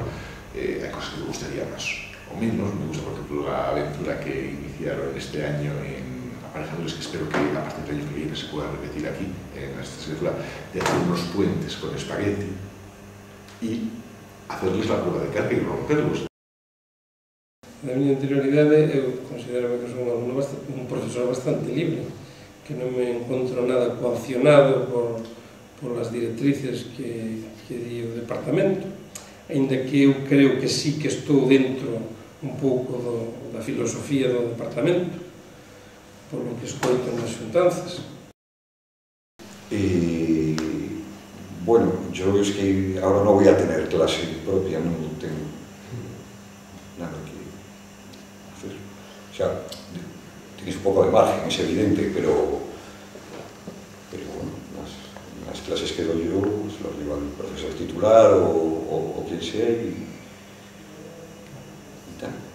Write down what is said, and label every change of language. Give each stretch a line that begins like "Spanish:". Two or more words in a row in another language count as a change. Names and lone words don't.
Spanish: Hay cosas que me gustaría más o menos. Me gusta, por ejemplo, la aventura que iniciaron este año en aparejadores, que espero que a partir del año que viene se pueda repetir aquí en esta asignatura, de hacer unos puentes con espagueti y hacerles la prueba de carga y romperlos.
Galician: Na miña interioridade, eu considero que son un profesor bastante libre, que non me encontro nada coaccionado por as directrices que di o departamento, aínda que eu creo que sí que estou dentro un pouco da filosofía do departamento,
Spanish: por lo que
Galician: escoito nas xuntanzas.
Spanish: Bueno, yo es que ahora no voy a tener clase propia, no tengo nada que hacer. O sea, tienes un poco de margen, es evidente, pero bueno, las clases que doy yo pues las lleva el profesor titular o quien sea y tal.